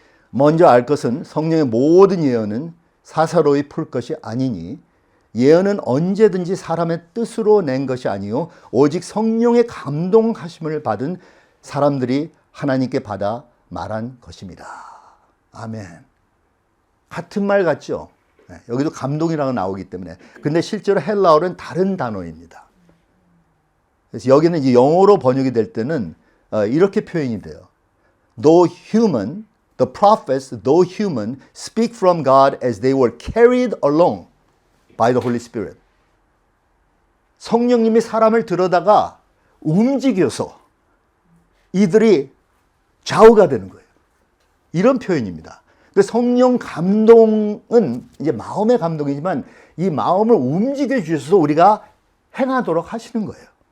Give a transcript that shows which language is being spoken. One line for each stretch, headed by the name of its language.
Korean: 먼저 알 것은 성령의 모든 예언은 사사로이 풀 것이 아니니 예언은 언제든지 사람의 뜻으로 낸 것이 아니요 오직 성령의 감동하심을 받은 사람들이 하나님께 받아 말한 것입니다. 아멘. 같은 말 같죠? 여기도 감동이라고 나오기 때문에. 근데 실제로 헬라어는 다른 단어입니다. 그래서 여기는 이제 영어로 번역이 될 때는 이렇게 표현이 돼요.
English: Though human, the prophets, though human, speak from God as they were carried along by the Holy Spirit.
Korean: 성령님이 사람을 들여다가 움직여서 이들이 좌우가 되는 거예요. 이런 표현입니다. 성령 감동은 이제 마음의 감동이지만 이 마음을 움직여 주셔서 우리가 행하도록 하시는 거예요.